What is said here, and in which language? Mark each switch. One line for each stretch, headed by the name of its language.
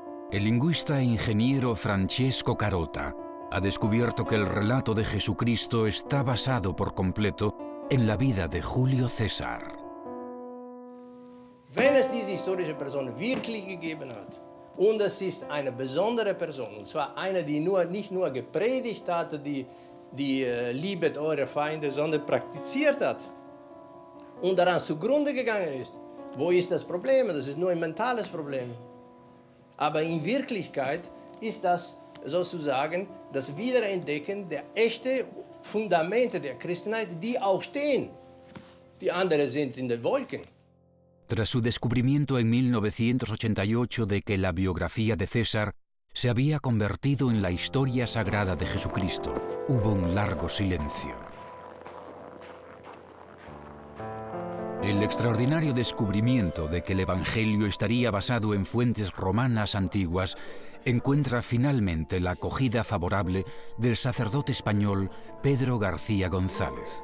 Spanish: El lingüista e ingeniero Francesco Carota ha descubierto que el relato de Jesucristo está basado por completo en la vida de Julio César.
German: Wenn es diese historische Person wirklich gegeben hat, und es ist eine besondere Person, und zwar eine, die nicht nur gepredigt hat, die liebet eure Feinde, sondern praktiziert hat und daran zugrunde gegangen ist, wo ist das Problem? Das ist nur ein mentales Problem. Aber in Wirklichkeit ist das sozusagen das Wiederentdecken der echten Fundamente der Christenheit, die auch stehen. Die anderen sind in den Wolken.
Spanish: Tras su descubrimiento en 1988 de que la biografía de César se había convertido en la historia sagrada de Jesucristo, hubo un largo silencio. El extraordinario descubrimiento de que el Evangelio estaría basado en fuentes romanas antiguas encuentra finalmente la acogida favorable del sacerdote español Pedro García González.